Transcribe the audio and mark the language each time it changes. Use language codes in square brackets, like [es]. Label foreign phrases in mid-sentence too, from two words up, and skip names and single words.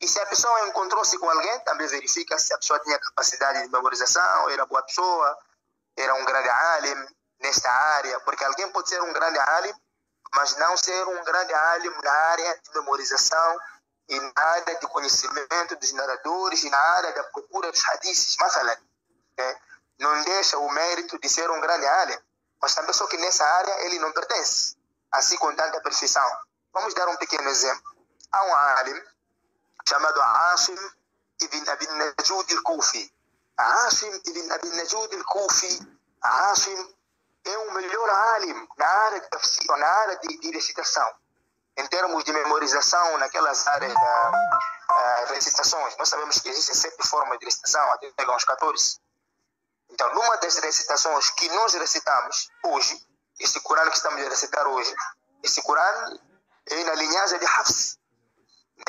[pt] E se a pessoa encontrou-se com alguém, também verifica se a pessoa tinha capacidade de memorização, era boa pessoa, era um grande alim nesta área, porque alguém pode ser um grande alim, mas não ser um grande alim na área de memorização e na área de conhecimento dos narradores e na área da procura dos hadiths, não deixa o mérito de ser um grande alim, mas também só que nessa área ele não pertence, assim com tanta perfeição. Vamos dar um pequeno exemplo. Há um alim chamado Asim ibn Abi Najud al-Kufi. Asim ibn Abi Najud al-Kufi, Asim é o melhor alim na área de tafsir, na área de recitação. Em termos de memorização, naquelas áreas das recitações, nós sabemos que existem 7 formas de recitação, até pegar uns 14. Então, numa das recitações que nós recitamos hoje, esse Corão que estamos a recitar hoje, esse Corão é na linhagem de Hafs, né?